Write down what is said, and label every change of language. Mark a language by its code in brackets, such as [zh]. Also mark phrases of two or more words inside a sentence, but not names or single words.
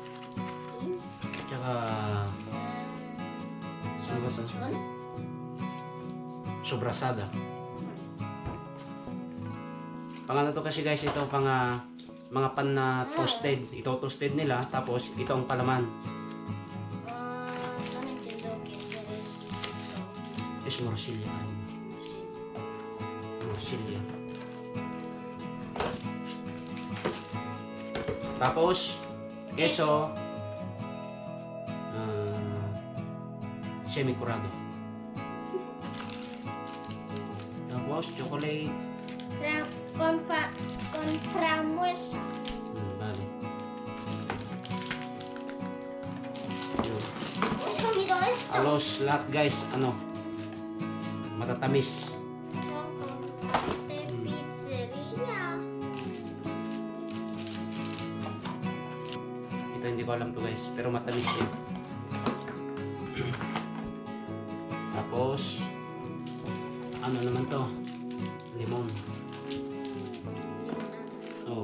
[tl] Tsaka, sino ba to? Lechon? sobrasada. Pang ano to kasi guys, ito pang mga pan na toasted. Ito toasted nila, tapos ito ang palaman. [es] No entiendo qué es esto. Es morcilla. Morcilla. [tl] Tapos, [es] queso, semi-curado. [tl] Tapos, chocolate. [es] Con frambuesa. [tl] Vale. Yun. [es] ¿Has comido esto? [tl] Alos, lahat guys, ano, matatamis. [es] De pizzería. [tl] Ito hindi ko alam to guys, pero matamis yun. Tapos, ano naman to? Limon. Oh,